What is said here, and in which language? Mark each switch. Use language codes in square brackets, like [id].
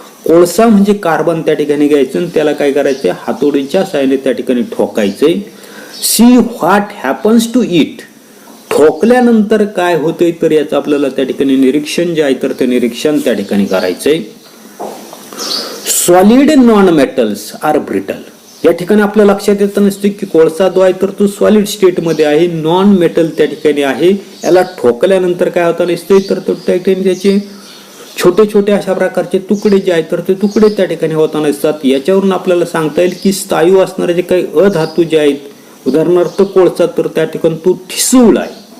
[mr] कोळसा म्हणजे कार्बन त्या ठिकाणी घ्यायचं आणि त्याला काय करायचं, हातोडीच्या साहाय्याने त्या ठिकाणी ठोकायचंय. [en] See what happens to it. [mr] ठोकल्यानंतर काय होतंय तर याचं आपल्याला त्या ठिकाणी निरीक्षण जे आहे तर ते निरीक्षण त्या ठिकाणी करायचंय. [en] Solid non metals are brittle. [mr] या ठिकाणी आपल्या लक्षात येत नसते की कोळसा जो आहे तर तो सॉलिड स्टेट मध्ये आहे, नॉन मेटल त्या ठिकाणी आहे. याला ठोकल्यानंतर काय होतं नसते तर तो त्या ठिकाणी त्याचे छोटे छोटे अशा प्रकारचे तुकडे जे आहेत तर ते तुकडे त्या ठिकाणी होताना दिसतात. याच्यावरून आपल्याला सांगता येईल की स्थायू असणारे जे काही अधातू जे आहेत, उदाहरणार्थ कोळसा, तर त्या ठिकाणी तो ठिसूळ आहे.